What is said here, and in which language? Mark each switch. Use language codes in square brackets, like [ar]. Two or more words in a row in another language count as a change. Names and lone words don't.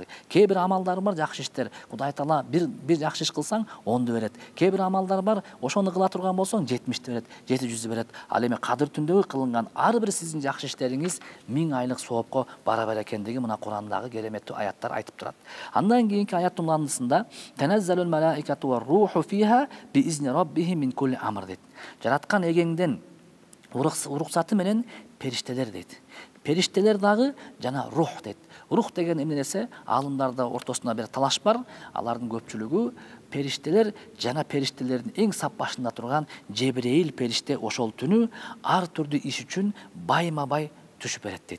[ky] Кээ бир амалдар бар, жакшы иштер. Кудай Таала бир жакшы иш кылсаң, 10ду берет. Кээ бир амалдар бар, ошону кыла турган болсоң, 70ти берет, 700 берет. Ал эми кадыр түндөгү кылынган ар бир сиздин жакшы иштериңиз 1000 айлык соопко барабар экендиги мына Курандагы кереметтүү аяттар айтып турат. Андан кийинки аяттын уландысында [ar] تنزل الملائكة والروح فيها بإذن ربهم من كل أمر дейт. [ky] Жараткан эгеңден уруксаты менен периштелер дейт. Периштелер дагы жана рух дейт. Рух деген эмне десе, аалымдарда ортосунда бир талаш бар. Алардын көпчүлүгү периштелер жана периштелердин эң сап башында турган Жебреил периште ошол түнү ар түрдүү иш үчүн байма-бай түшүп берет дейт.